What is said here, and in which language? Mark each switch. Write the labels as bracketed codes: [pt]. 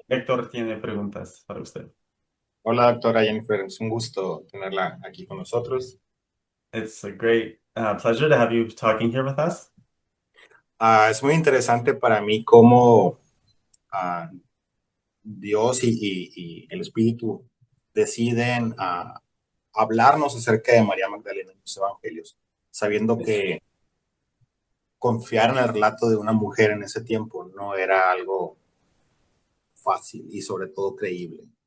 [es] Héctor tiene preguntas para usted. Hola, doctora Jennifer. Es un gusto tenerla aquí con nosotros. [en] It's a great pleasure to have you talking here with us. [es] Es muy interesante para mí cómo Dios y el Espíritu deciden hablarnos acerca de María Magdalena en los evangelios, sabiendo que confiar en el relato de una mujer en ese tiempo no era algo fácil y sobre todo creíble.